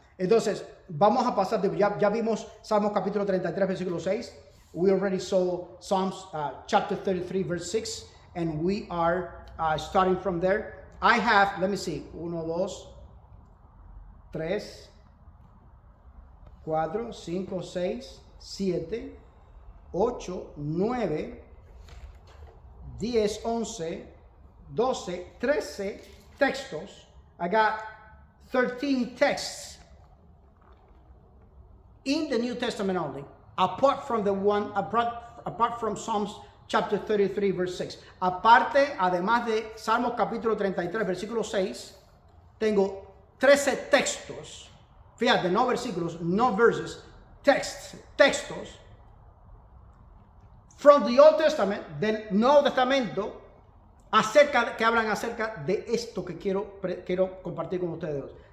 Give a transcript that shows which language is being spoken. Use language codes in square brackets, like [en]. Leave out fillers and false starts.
[es] Entonces, vamos a pasar, ya vimos Salmos capítulo 33, versículo 6. [en] We already saw Psalms chapter 33, verse 6. And we are starting from there. I have, let me see, 1, 2, 3, 4, 5, 6, 7, 8, 9, 10, 11, 12, 13 [es] textos. [en] I got 13 texts in the New Testament only, apart from Psalms chapter 33, verse 6. [es] Aparte, además de Salmos capítulo 33, versículo 6, tengo 13 textos. Fíjate, no versículos, no verses, textos. [en] From the Old Testament, [es] del Nuevo Testamento, que hablan acerca de esto que quiero compartir con ustedes.